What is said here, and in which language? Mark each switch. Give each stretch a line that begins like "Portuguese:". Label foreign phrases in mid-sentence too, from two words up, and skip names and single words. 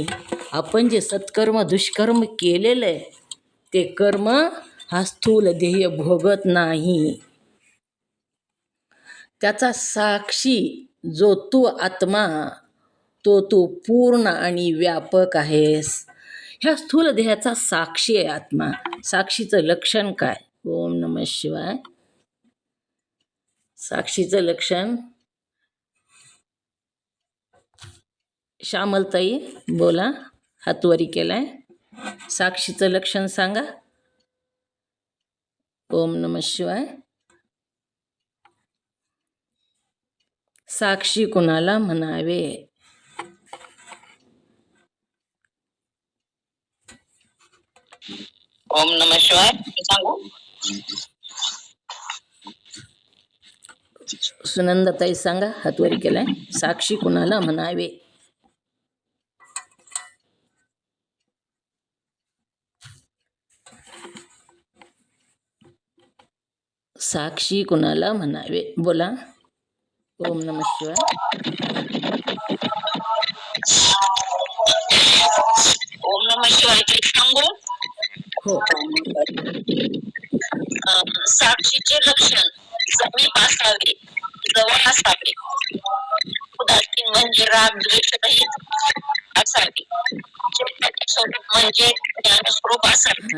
Marathi: आपण जे सत्कर्म दुष्कर्म केलेलं आहे ते कर्म हा स्थूल ध्येय भोगत नाही. त्याचा साक्षी जो तू आत्मा, तो तू पूर्ण आणि व्यापक आहेस. ह्या स्थूल ध्येयाचा साक्षी आहे आत्मा. साक्षीचं लक्षण काय.
Sanskrit: ओम नमः शिवाय.
Marathi: साक्षीचं लक्षण श्यामलताई बोला, हातवरी केलाय. साक्षीचं लक्षण सांगा.
Sanskrit: ओम नमः शिवाय.
Marathi: साक्षी कुणाला म्हणावे.
Sanskrit: ओम नमः शिवाय.
Marathi: सांगू. सुनंदाताई सांगा, हातवरी केलाय. साक्षी कुणाला म्हणावे. साक्षी कुणाला म्हणावे बोला.
Sanskrit: ओम नमः शिवाय. ओम नमः शिवाय.
Marathi: सांगू. हो. साक्षीचे लक्षण समीप असावे, जवळ असावे, उदासीन म्हणजे राग द्वेष रहित असावे, स्वरूप म्हणजे ज्ञानस्वरूप असावे.